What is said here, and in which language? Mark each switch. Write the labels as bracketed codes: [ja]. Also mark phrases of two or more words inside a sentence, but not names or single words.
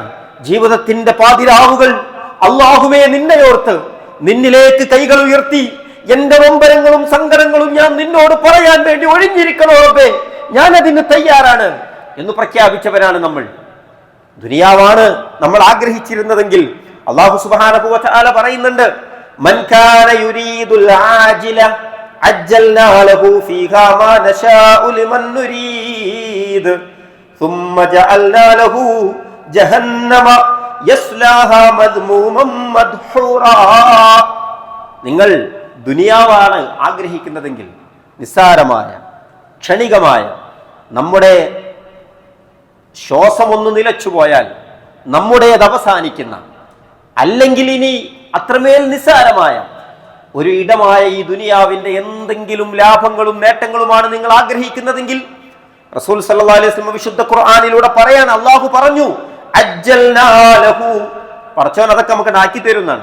[ml] ജീവിതത്തിന്റെ പാതിരാവുകൾ അള്ളാഹുവേ നിന്നെയോർത്ത് നിന്നിലേക്ക് കൈകൾ ഉയർത്തി എന്റെ നൊമ്പരങ്ങളും സങ്കടങ്ങളും ഞാൻ നിന്നോട് പറയാൻ വേണ്ടി ഒഴിഞ്ഞിരിക്കണോ റബ്ബേ, ഞാൻ അതിന് തയ്യാറാണ് എന്ന് പ്രഖ്യാപിച്ചവരാണ് നമ്മൾ. ദുനിയാവാണ് നമ്മൾ ആഗ്രഹിച്ചിരുന്നതെങ്കിൽ [ar] الله سبحانه وتعالى [ml] പറയുന്നുണ്ട്, [ar] من كان يريد العاجلة عجلنا له فيها ما نشاء لمن نريد ثم جعلنا له جهنم يصلاها مذموما مدحورا. [ml] നിങ്ങൾ ദുനിയാവാണ് ആഗ്രഹിക്കുന്നതെങ്കിൽ നിസ്സാരമായ ക്ഷണികമായ നമ്മുടെ ശ്വാസമൊന്നു നിലച്ചുപോയാൽ നമ്മുടേത് അവസാനിക്കുന്ന, അല്ലെങ്കിൽ ഇനി അത്രമേൽ നിസ്സാരമായ ഒരു ഇടമായ ഈ ദുനിയാവിന്റെ എന്തെങ്കിലും ലാഭങ്ങളും നേട്ടങ്ങളുമാണ് നിങ്ങൾ ആഗ്രഹിക്കുന്നതെങ്കിൽ [ar] رسول صلى الله عليه وسلم [ml] വിശുദ്ധ ഖുർആനിലൂടെ പറയാൻ അല്ലാഹു പറഞ്ഞു, [ar] عجلنا له, [ml] പടച്ചവൻ അതൊക്കെ നമുക്ക് ആക്കി തരുന്നതാണ്.